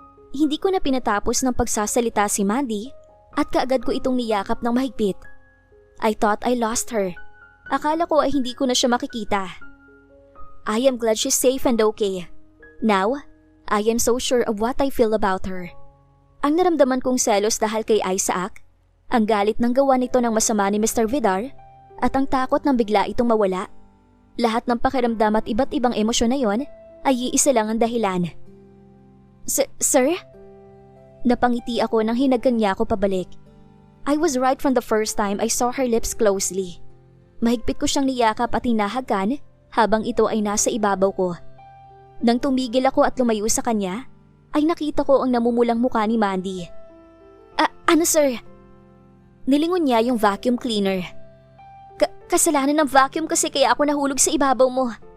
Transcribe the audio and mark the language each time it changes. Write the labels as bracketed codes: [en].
[tl] Hindi ko na pinatapos ng pagsasalita si Mandy at kaagad ko itong niyakap ng mahigpit. [en] I thought I lost her. [tl] Akala ko ay hindi ko na siya makikita. [en] I am glad she's safe and okay. Now, I am so sure of what I feel about her. [tl] Ang naramdaman kong selos dahil kay Isaac, ang galit ng gawa nito ng masama ni Mr. Vidar, at ang takot ng bigla itong mawala. Lahat ng pakiramdam at iba't ibang emosyon na yon ay iisa lang ang dahilan. Sir? Napangiti ako nang hinagkan niya ako pabalik. [en] I was right from the first time I saw her lips closely. [tl] Mahigpit ko siyang niyakap at hinahagkan habang ito ay nasa ibabaw ko. Nang tumigil ako at lumayo sa kanya, ay nakita ko ang namumulang mukha ni Mandy. Ano sir? Nilingon niya yung vacuum cleaner. Kasalanan ng vacuum kasi kaya ako nahulog sa ibabaw mo.